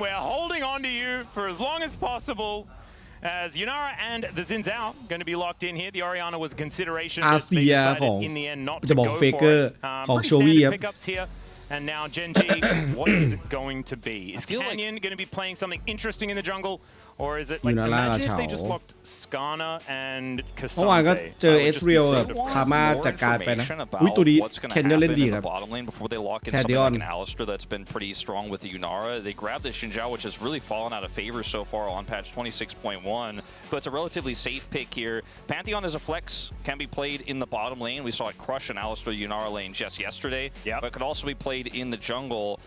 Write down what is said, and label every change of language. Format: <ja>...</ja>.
<en>We're holding on to you for as long as possible. As Yunara and the Xin Zhao going to be locked in here. The Orianna was a consideration, but they decided in the end not to go for it. Pretty standard pickups here. And now GENG, what is it going to be? Is Canyon going to be playing something interesting in the jungle? Or is it like, imagine if they just locked Skana and Cassandre?</en> <th>เมื่อวานก็เจอเอสเรียลกับคาม่าจัดการไปนะอุ้ยตัวนี้แคนเนอร์เล่นดีครับ</th> <en>แพดดิออน Alistair that's been pretty strong with the Yunara. They grabbed the Xin Zhao, which has really fallen out of favor so far on patch 26.1, but it's a relatively safe pick here. Pantheon as a flex can be played in the bottom lane. We saw it crush an Alistair Yunara lane just yesterday, but could also be played in the jungle.</en>